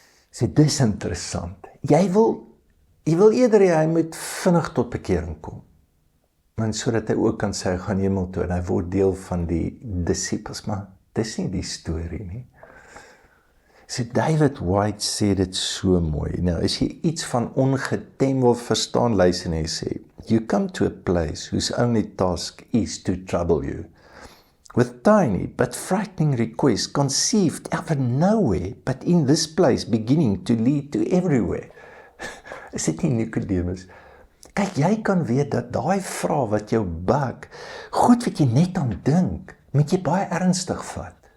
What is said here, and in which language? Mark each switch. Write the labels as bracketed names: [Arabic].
[Afrikaans] So dis interessant. Jy wil eerder hy moet vinnig tot bekering kom. Want sodat hy ook kan sê, hy gaan hemel toe en hy word deel van die disippels, maar dis nie die storie nie. So David White sê dit so mooi. Nou, as jy iets van ongetem wil verstaan, luister en hy sê, [English] you come to a place whose only task is to trouble you, with tiny but frightening requests conceived out of nowhere, but in this place beginning to lead to everywhere. [Afrikaans] Is dit nie Nicodemus? Kyk, jy kan weet dat daai vraag wat jou bug, goed wat jy net aan dink, moet jy baie ernstig vat.